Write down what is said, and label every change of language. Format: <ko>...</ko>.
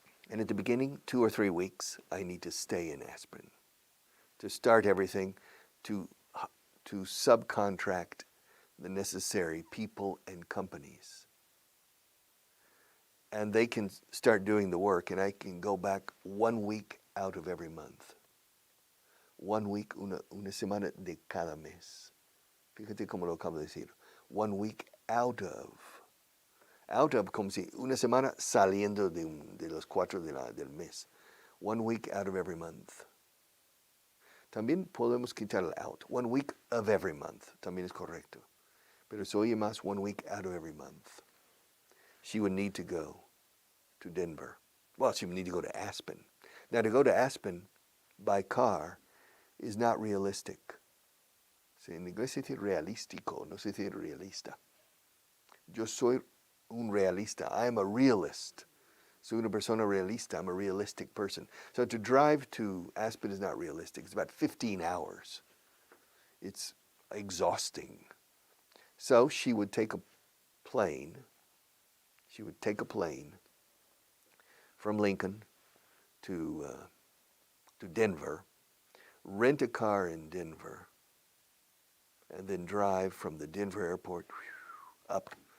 <en>And at the beginning, 2 or 3 weeks, I need to stay in Aspen to start everything, to subcontract the necessary people and companies. And they can start doing the work, and I can go back 1 week out of every month. 1 week,</en> <es>una semana de cada mes. Fíjate cómo lo acabo de decir.</es> <en>1 week out of,</en> <es>como si una semana saliendo de los 4 del mes.</es> <en>1 week out of every month.</en> <es>También podemos quitar el out.</es> <en>1 week of every month.</en> <es>También es correcto. Pero se oye más</es> <en>1 week out of every month. She would need to go to Denver. Well, she would need to go to Aspen. Now, to go to Aspen by car is not realistic.</en> <es>En inglés se dice realístico, no se dice realista. Yo soy un realista.</es> <en>I am a realist.</en> <es>Soy una persona realista.</es> <en>I'm a realistic person. So to drive to Aspen is not realistic. It's about 15 hours. It's exhausting. So she would take a plane. She would take a plane from Lincoln to Denver, rent a car in Denver, and then drive from the Denver airport up.</en>